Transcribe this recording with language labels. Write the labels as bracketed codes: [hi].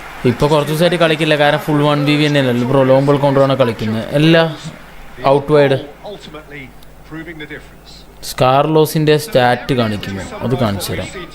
[ml] ഇപ്പോൾ കുറച്ച് ദിവസമായിട്ട് കളിക്കില്ല, കാരണം ഫുൾ 1v തന്നെയല്ലോ. ഇപ്പോൾ ലോങ് ബോൾ കൊണ്ടുപോകണം കളിക്കുന്നത്. എല്ലാ out wide [en] Ultimately proving the difference. [ml] സ്കാർലോസിൻ്റെ stat കാണിക്കുന്നു, അത് കാണിച്ചു തരാം.